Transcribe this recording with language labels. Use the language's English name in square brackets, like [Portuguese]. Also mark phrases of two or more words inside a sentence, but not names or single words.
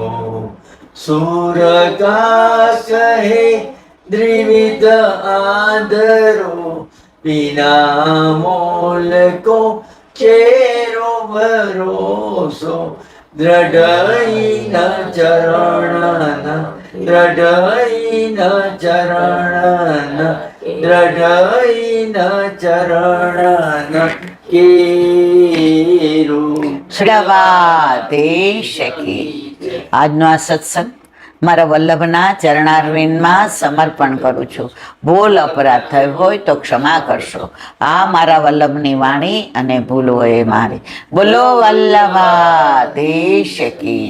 [Hindi] सूर का कहे द्विविध आदरो बिना मोल को चेरो भरोसो दृढ़ न चरण दृढ़ न चरण दृढ़ न चरण केरो. [Gujarati] શ્રવાધીશ કી. આજનો આ સત્સંગ મારા વલ્લભના ચરણારવિંદમાં સમર્પણ કરું છું. ભૂલ અપરાધ થયો હોય તો ક્ષમા કરશો. આ મારા વલ્લભની વાણી અને ભૂલ હોય મારી. બોલો વલ્લભાધીશ કી.